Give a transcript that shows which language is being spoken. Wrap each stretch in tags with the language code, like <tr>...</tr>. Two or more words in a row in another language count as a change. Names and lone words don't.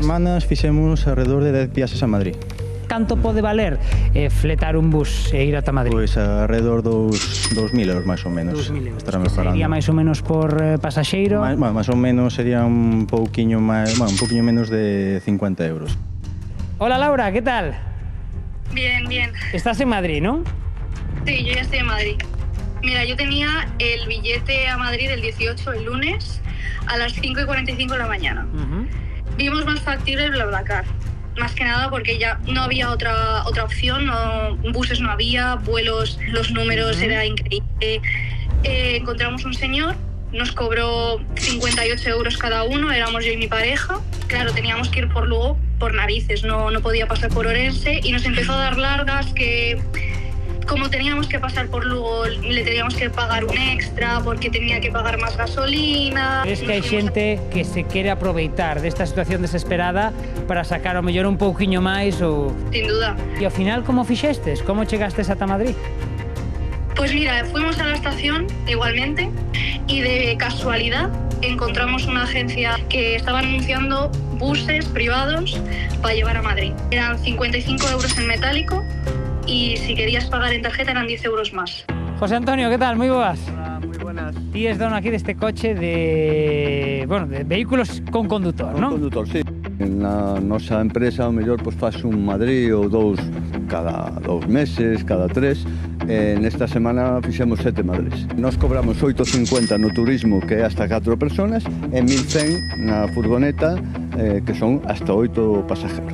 <gl>Nestas semanas fixemos alrededor de 10 viaxes a Madrid. Canto pode valer fletar un bus e ir ata Madrid? Pois alrededor dos 2.000 euros, máis ou menos. 2.000 euros. Estaremos falando. Sería máis ou menos por pasaxeiro? Máis ou menos sería un pouquiño máis, un pouquiño menos de 50 euros.</gl> <es>Hola Laura, ¿qué tal? Bien, bien. Estás en Madrid, ¿no? Sí, yo ya estoy en Madrid. Mira, yo tenía el billete a Madrid el 18, el lunes, a las 5:45 de la mañana. Vimos más factible el BlaBlaCar. Más que nada porque ya no había otra opción, buses no había, vuelos, los números era increíble. Encontramos un señor, nos cobró 58 euros cada uno, éramos yo y mi pareja. Claro, teníamos que ir por Lugo, por narices, no podía pasar por Orense y nos empezó a dar largas que como teníamos que pasar por Lugo le teníamos que pagar un extra porque tenía que pagar más gasolina.</es> <gl>Es que hai xente que se quere aproveitar desta situación desesperada para sacar ao mellor un pouquiño máis ou...</gl> <es>Sin duda.</es> <gl>E ao final, como fixestes? Como chegastes ata Madrid?</gl> <es>Pues mira, fuimos a la estación igualmente y de casualidad encontramos una agencia que estaba anunciando buses privados para llevar a Madrid. Eran 55 euros en metálico y si querías pagar en tarjeta eran 10 euros más. José Antonio, ¿qué tal? Muy boas. Hola, muy buenas.</es> <gl>Ti es dono aquí deste coche de vehículos con conductor, non? Con condutor, sí. Na nosa empresa, ao mellor, pois faz un Madrid ou dous cada 2 meses, cada 3. Nesta semana fixemos 7 Madrids. Nos cobramos 8,50 no turismo, que é</gl> <es>hasta 4 personas,</es> <gl>e 1.100 na furgoneta, que son</gl> <es>hasta 8 pasajeros.</es>